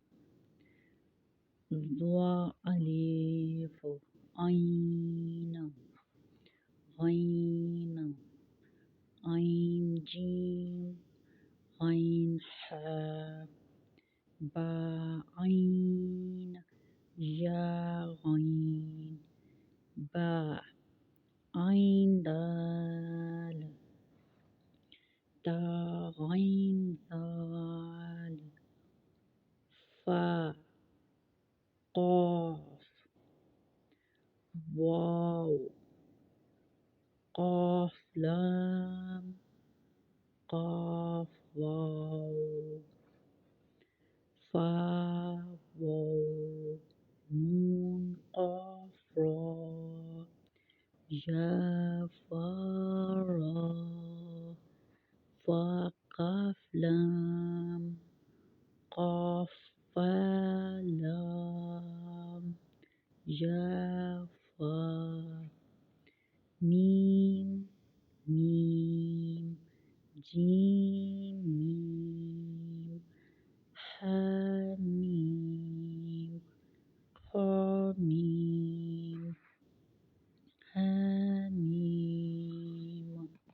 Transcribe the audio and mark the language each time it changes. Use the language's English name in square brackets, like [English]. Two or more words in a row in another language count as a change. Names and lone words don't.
[Persian] ضا الف عین غین عین جیم عین حا با عین یا غین با عین دال تا غین دال فا قاف واو قاف لام قاف واو فا واو نون قاف را یا فا را فا قاف لام قاف فا لام یا فا میم میم جیم میم حا میم خا میم حا میم.